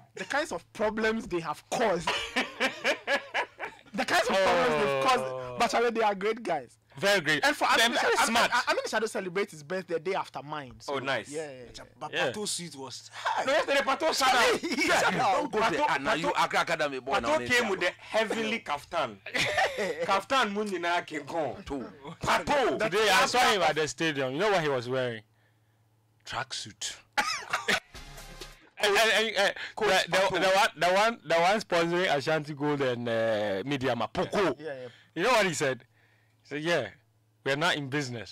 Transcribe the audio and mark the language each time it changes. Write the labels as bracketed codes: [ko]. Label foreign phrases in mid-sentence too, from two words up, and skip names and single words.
[en] The kinds of problems they have caused. The kinds of problems they've caused. But they are great guys. Very great. And for very smart. I mean, Shadow celebrates his birthday the day after mine. So, oh, nice. Yeah. But Pato Sweet was. No, yesterday Pato shout out. Don't go there. Now you Accra Academy boy. Pato came with the heavenly kaftan. Kaftan Munina came home. Pato. Today I saw him at the stadium. You know what he was wearing? Tracksuit. The one sponsoring Ashanti Gold and Media Mapoko. Yeah. You know what he said? He said, yeah, we're not in business.